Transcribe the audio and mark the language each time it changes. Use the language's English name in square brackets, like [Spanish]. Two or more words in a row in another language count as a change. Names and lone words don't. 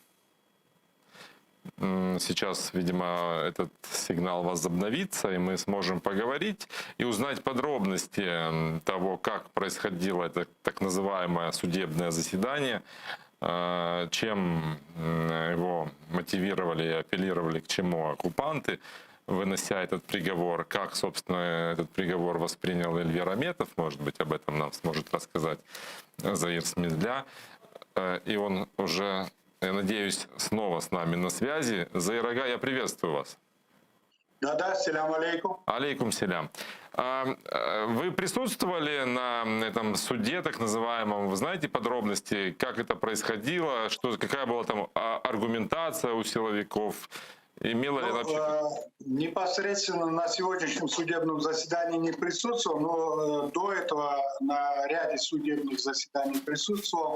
[Russian] Сейчас, видимо, этот сигнал возобновится, и мы сможем поговорить и узнать подробности того, как происходило это так называемое судебное заседание, чем его мотивировали и апеллировали к чему оккупанты, вынося этот приговор, как, собственно, этот приговор воспринял Эльвир Аметов, может быть, об этом нам сможет рассказать Заир Смедля, и он уже... Я надеюсь, снова с нами на связи. Заир ага, я приветствую вас. Да, [Crimean Tatar] селям алейкум. Алейкум селям. [Russian] Вы присутствовали на этом суде, так называемом? Вы знаете подробности, как это происходило, какая была там аргументация у силовиков? Имела ли вообще... Непосредственно на сегодняшнем судебном заседании не присутствовал, но до этого на ряде судебных заседаний присутствовал.